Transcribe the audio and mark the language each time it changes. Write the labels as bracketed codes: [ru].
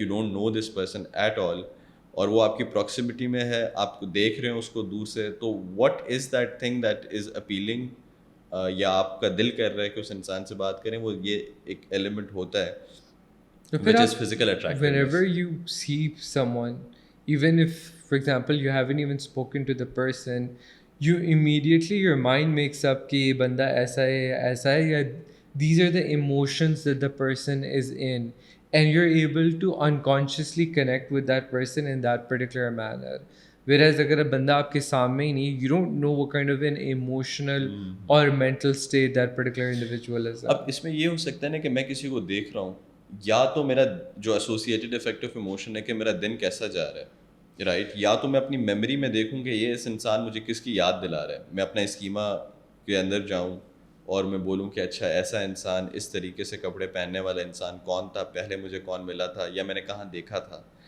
[en] you don't know this person at all, [ur] اور وہ آپ کی پراکسیمٹی میں ہے, آپ کو دیکھ رہے ہیں اس کو دور سے, تو [en] what is that thing that is appealing, [ur] یا آپ کا دل کر رہا ہے کہ اس انسان سے بات کریں, وہ یہ ایک ایلیمنٹ ہوتا ہے [en] which is physical attractiveness. Whenever you see someone, even if for example you haven't even spoken to the person, you immediately, your mind makes up [ur] کہ یہ بندہ ایسا ہے, یا [en] these are the emotions that the person is in, and you're able to unconsciously connect with that person in that particular manner. Whereas [ur] اگر بندہ آپ کے سامنے ہی نہیں, [en] you don't know what kind of an emotional or mental state that particular individual is in. [ur] اب اس میں یہ ہو سکتا ہے نا کہ میں کسی کو دیکھ رہا ہوں, یا تو میرا جو ایسوسیٹیڈ افیکٹ آف ایموشن ہے کہ میرا دن کیسا جا رہا ہے, رائٹ, یا تو میں اپنی میموری میں دیکھوں کہ یہ اس انسان مجھے کس کی یاد دلا رہا ہے, میں اپنا اسکیما کے اندر جاؤں اور میں بولوں کہ اچھا ایسا انسان, اس طریقے سے کپڑے پہننے والا انسان کون تھا, پہلے مجھے کون ملا تھا, یا میں نے کہاں دیکھا تھا.